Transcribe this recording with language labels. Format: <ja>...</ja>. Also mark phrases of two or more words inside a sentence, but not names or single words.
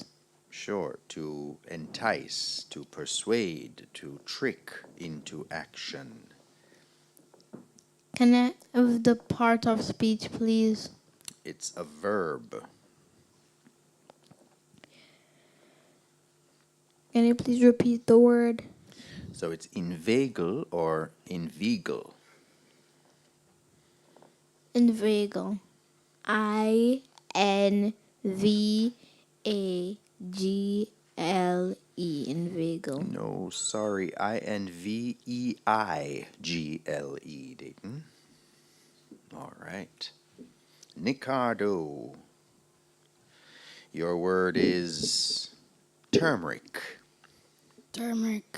<en>Sure, to entice, to persuade, to trick into action. Can I have the part of speech, please? It's a verb. Can you please repeat the word? So it's inveigle or inveigle. Inveigle. INVAGLE. Inveigle. No, sorry. INVEIGLE, Dayton. All right. Nicardo. Your word is turmeric. Turmeric.</en>